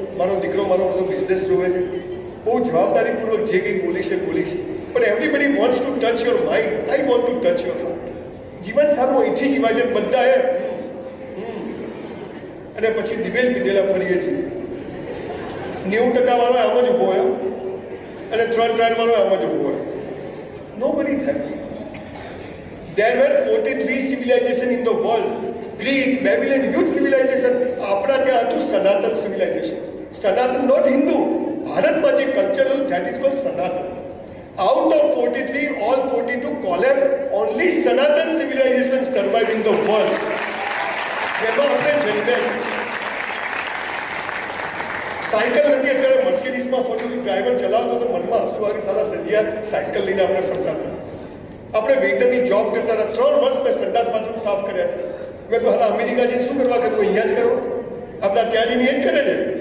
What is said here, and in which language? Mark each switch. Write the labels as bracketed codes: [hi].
[gu] મારો દીકરો મારો બધો બિઝનેસ જોવે છે। બહુ જવાબદારીપૂર્વક જે કંઈ બોલીશ એ બોલીશ, પણ [en] Everybody wants to touch your mind, I want to touch your heart. [gu] જીવન સારું અહીંથી જીવાય છે, બધા એ અને પછી દિવેલ પીધેલા ફરીએ છીએ। 90% વાળો આમ જ ઊભો હોય અને 3 વાળો આમ જ ઊભો હોય। [en] Nobody is happy. There were 43 civilizations in the world, [gu] Greek, બેબિલોન, યુદ્ધ સિવિલાઇઝેશન. આપણા ત્યાં હતું સનાતન સિવિલાઇઝેશન. સનાતન નોટ હિન્દુ. ભારતમાં જે કલ્ચર હતું [en] that is called [gu] સનાતન. [en] Out of 43, all 42 collapsed. Only Sanatan civilization survived in the world. [gu] જેમાં આપણે જન્મ્યા છે. સાયકલ નથી, અત્યારે મર્સિડીઝમાં ફરું છું, ડ્રાઈવર ચલાવતો તો મનમાં હસવું આવે, સારા સદિયા સાયકલ લઈને આપણે ફરતા હતા. આપણે વેઇટરની જોબ કરતા હતા. 3 વર્ષ મેં સંડાસ બાથરૂમ સાફ કર્યા. મેં તો હાલ અમેરિકા જઈને શું કરવા કરવું, અહીંયા જ કરો. આપણા ત્યાં જઈને એ જ કરે છે.